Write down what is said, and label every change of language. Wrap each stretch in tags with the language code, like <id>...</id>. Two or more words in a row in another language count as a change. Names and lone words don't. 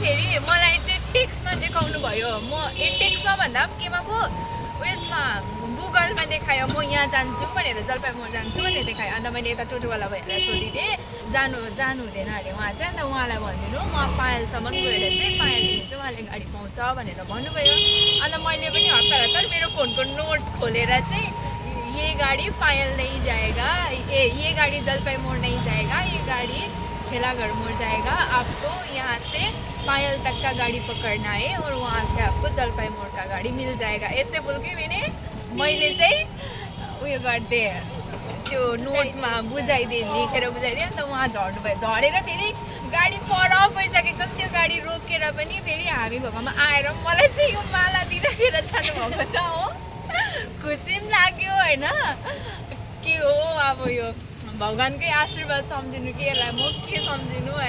<ne>फेरि मलाई चाहिँ टेक्स्टमा देखाउनु भयो। म टेक्स्टमा भन्दा पनि केमा पो उयसमा गुगलमा देखायो म यहाँ जान्छु भनेर, जलपाई मोड जान्छु भनेर देखायो। अन्त मैले यता टोटोवाला भैयालाई सोधिदिएँ जानु हुँदैन अरे उहाँ चाहिँ। अन्त उहाँलाई भनिदिनु म पायलसम्म गएर चाहिँ पायलदेखि चाहिँ उहाँले गाडी पाउँछ भनेर भन्नुभयो। अन्त मैले पनि हतार मेरो फोनको नोट खोलेर चाहिँ</ne> <hi>ये गाडी पायल नहीं जाएगा, ये गाडी जलपाई मोड नहीं जाएगा, ये गाडी ठेला घर मोड़ जाएगा आपको यहाँ से पायल तक का गाड़ी पकड़ना है और वहाँ से आपको जलपाई मोड़ का गाड़ी मिल जाएगा। ऐसे बोल के</hi> <ne>मैले चाहिँ उयो गरिदिएँ, त्यो नोटमा बुझाइदिएँ, लेखेर बुझाइदिएँ। अन्त उहाँ झर्नु भयो, झरेर फेरि गाडी पर गइसकेको त्यो गाडी रोकेर पनि फेरि हामी भएकोमा आएर मलाई चाहिँ यो माला दिइराखेर जानुभएको छ हो। खुसी पनि लाग्यो होइन, के हो अब यो भगवान्कै आशीर्वाद सम्झिनु कि यसलाई म के सम्झिनु है।</ne>